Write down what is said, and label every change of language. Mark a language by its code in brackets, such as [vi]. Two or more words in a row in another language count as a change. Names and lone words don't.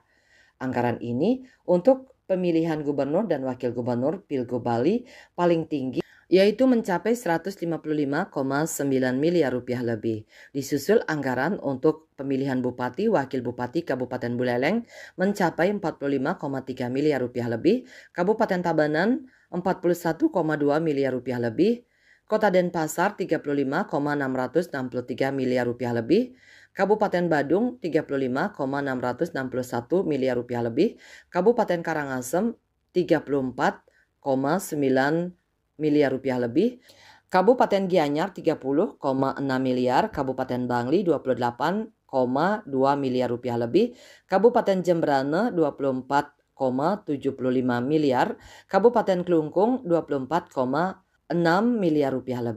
[id] Anggaran ini untuk pemilihan gubernur dan wakil gubernur Pilgub Bali paling tinggi yaitu mencapai 155,9 miliar rupiah lebih. Disusul anggaran untuk pemilihan bupati, wakil bupati Kabupaten Buleleng mencapai 45,3 miliar rupiah lebih, Kabupaten Tabanan 41,2 miliar rupiah lebih, Kota Denpasar 35,663 miliar rupiah lebih, Kabupaten Badung 35,661 miliar rupiah lebih, Kabupaten Karangasem 34,9 miliar rupiah lebih, Kabupaten Gianyar 30,6 miliar, Kabupaten Bangli 28,2 miliar rupiah lebih, Kabupaten Jembrane 24,75 miliar, Kabupaten Klungkung 24,6 miliar rupiah lebih.